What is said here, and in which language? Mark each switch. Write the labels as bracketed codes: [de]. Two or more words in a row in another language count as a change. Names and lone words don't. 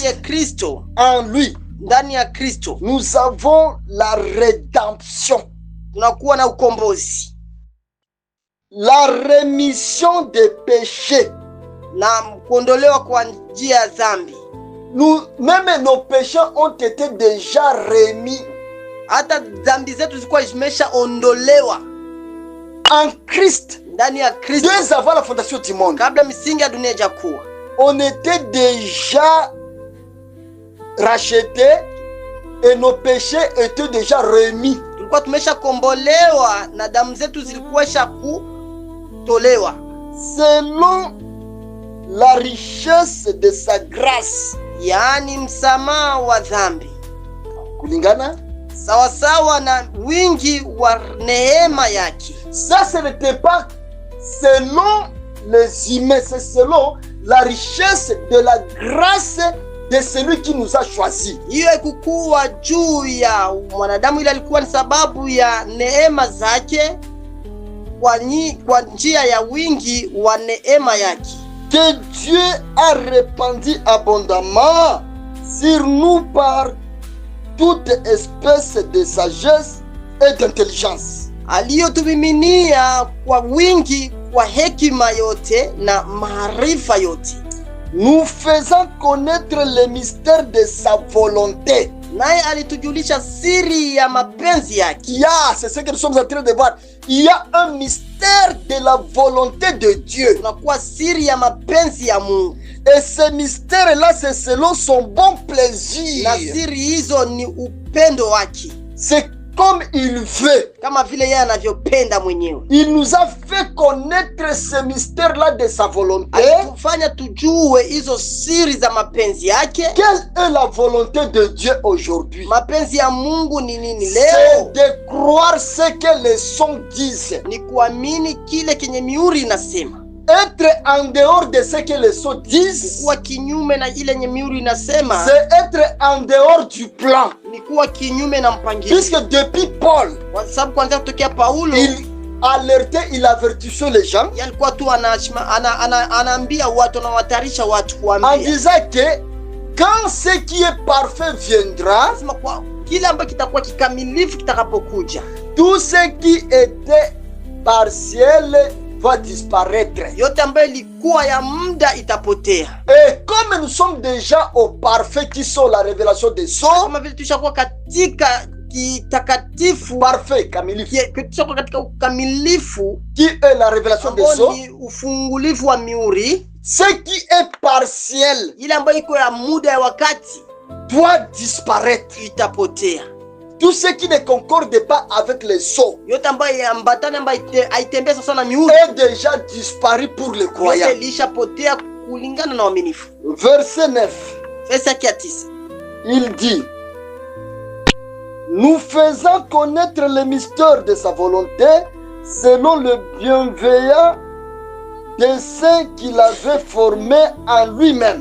[sw] Yeye Kristo. [fr] En lui. [sw] Ndani ya Kristo [fr] nous avons la rédemption. [sw] Tunakuwa na ukombozi. [fr] La rémission des péchés. [sw] Na kuondolewa kwa njia ya dhambi. [fr] Même nos péchés ont été déjà remis. [sw] Hata dhambi zetu zilikuwa zimeshaondolewa [fr] en Christ. [sw] Ndani ya Kristo. [fr] Dès avant la fondation du monde. [sw] Kabla misingi ya dunia hajakuwa. [fr] On était déjà rachetés et nos péchés étaient déjà remis. [sw] Tulikuwa tumeshakombolewa na damu zetu zilikuwa kutolewa. [fr] Selon la richesse de sa grâce. [sw] Yaani msamaha wa dhambi. Kulingana sawasawa na wingi wa neema yake. [fr] Ça ce n'était pas selon les humains, c'est selon la richesse de la grâce de celui qui nous a choisi. [sw] Hiyo haikuwa juu ya mwanadamu, ile alikuwa ni sababu ya neema zake kwa njia ya wingi wa neema yake. [fr] Que Dieu a répandu abondamment sur nous par toute espèce de sagesse et d'intelligence. [sw] Aliyotumiminia kwa wingi kwa hekima yote na maarifa yote. [fr] Nous faisons connaître le mystère de sa volonté. [sw] Naye alitujulisha siri ya mapenzi yake. [fr] C'est ce que nous sommes en train de voir. Il y a un mystère de la volonté de Dieu. [sw] Tunakuwa siri ya mapenzi ya Mungu. [fr] Et ce mystère-là, c'est selon son bon plaisir. [sw] Na siri hizo ni upendo wake. [fr] C'est comme il veut. [sw] Kama vile yeye anavyopenda mwenyewe. [fr] Il nous a fait connaître ce mystère-là de sa volonté. [sw] Alitufanya tujue hizo siri za mapenzi yake. [fr] Quelle est la volonté de Dieu aujourd'hui? [sw] Mapenzi ya Mungu ni nini leo? [fr] C'est de croire ce que les sons disent. [sw] Ni kuamini kile kenye mihuri inasema. [fr] Être en dehors de ce que les sons disent, [sw] kuwa kinyume na ile yenye mihuri inasema, [fr] c'est être en dehors du plan. [sw] Ni kuwa kinyume na mpangilio. [fr] Puisque depuis Paul, [sw] kwa sababu kwanza kutokea Paulo, [fr] il alertait, il avertissait les gens. [sw] Yalikuwa tu anaambia watu na watarisha watu kuambia. [fr] En disant que quand ce qui est parfait viendra, [sw] kile ambacho kitakuwa kikamilifu kitakapokuja, [fr] tout ce qui était partiel va disparaître. [sw] Yote ambayo ilikuwa ya muda itapotea. [fr] Et comme nous sommes déjà au parfait qui sont la révélation des sons, [sw] kama vile tushakuwa katika kitakatifu parfait, kamilifu, kilichoko katika ukamilifu, [fr] qui est la révélation des sceaux, [sw] ufungulivu wa miuri. [fr] Ce qui est partiel, [sw] ile ambayo iko ya muda ya wakati, [fr] doit disparaître. [sw] Itapotea. [fr] Tout ce qui ne concorde pas avec les sceaux [sw] yote ambayo ambatana ambayo haitembea sawa na miuri [fr] est déjà disparu pour les croyants. [sw] Yote ilishapotea kulingana na waaminifu. [fr] Verset 9. Verset 9. Il dit: nous faisons connaître le mystère de sa volonté selon le bienveillant dessein qu'il avait formé en lui-même.